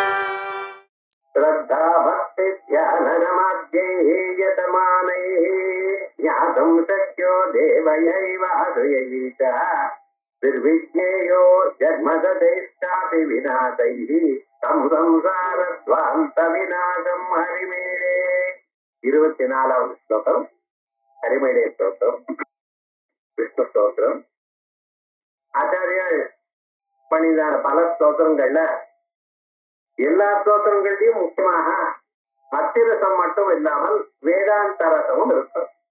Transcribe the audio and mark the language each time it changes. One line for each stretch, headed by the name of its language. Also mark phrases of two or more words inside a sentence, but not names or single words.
Sanskrit: श्रद्धा भक्ति ध्यानमाद्यैः यतमानैः ज्ञातुं शक्यो देवयैवासुयैः च निर्विज्ञेयो जन्मददैश्चापि विनाशैः तं संसारध्वान्तविनाशं हरिमेळे
Tamil: 24வது ஸ்லோகம் ஹரிமேடே ஸ்தோத்திரம் விஷ்ணு ஸ்தோத்திரம். ஆச்சாரியால் பண்ணிதான பல ஸ்தோத்திரங்கள்ல எல்லா ஸ்தோத்திரங்களையும் முக்கியமாக பக்தி ரசம் மட்டும் இல்லாமல் வேதாந்த ரசமும் இருக்கும்.